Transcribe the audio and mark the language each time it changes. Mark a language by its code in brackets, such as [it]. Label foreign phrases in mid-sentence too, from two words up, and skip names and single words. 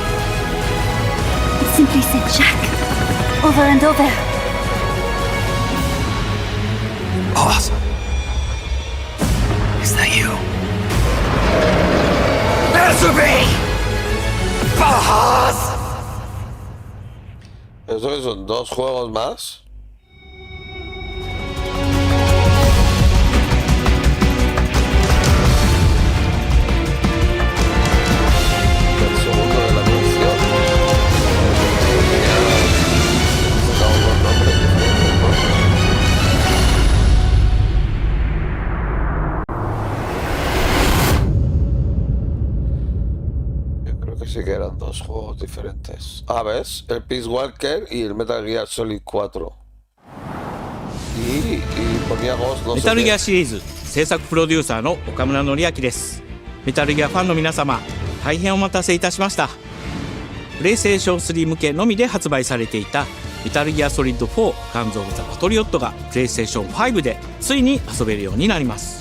[en] It simply said Jack. Over and over. Boss. Is that you? Answer Boss! [es] ¿Eso que son 2 juegos más? El segundo de la colección. Sacamos los nombres diferentes, ¿no? Sí que eran 2 juegos diferentes. Ah, ¿ves? El Peace Walker y el Metal Gear Solid 4. [ja] メタルギアシリーズ制作プロデューサーの岡村典明です。メタルギアファンの皆様、大変お待たせいたしました。プレイステーション3向けのみで発売されていたメタルギアソリッド4ガンズ・オブ・ザ・パトリオットがプレイステーション5でついに遊べるようになります。